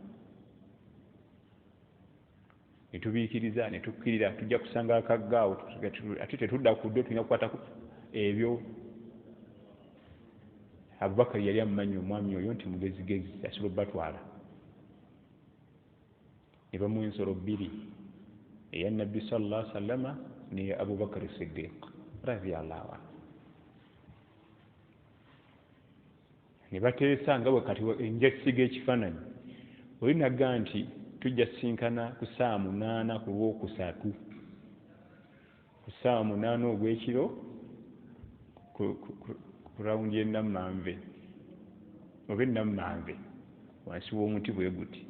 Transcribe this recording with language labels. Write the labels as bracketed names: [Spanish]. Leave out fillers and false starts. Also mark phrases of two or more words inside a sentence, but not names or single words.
[Ganda] Ne tubiikiriza ne tukkirira tujja kusanga akaggaawo, ate tetudda ku ddyo, tulina kukwata ebyo. Abubakar yali amumanyi omwami oyo nti mugezigezi, asobola obbatwala. Ne bamuwa ensolo 2, eya Nabbi [Arabic] صلى الله عليه وسلم [Ganda] ne Abubakar Siddiq [Arabic] رضي الله عنه. [Ganda] Ne bateesa nga bwe kati enja kisiga ekifaananyi, oli nagga nti tujja sinkana ku saa 8 ku Lwokusatu, ku saa 8 ogw'ekiro ku rawundi y'Enammanve oba Enammanve, wansi w'omuti bwe guti.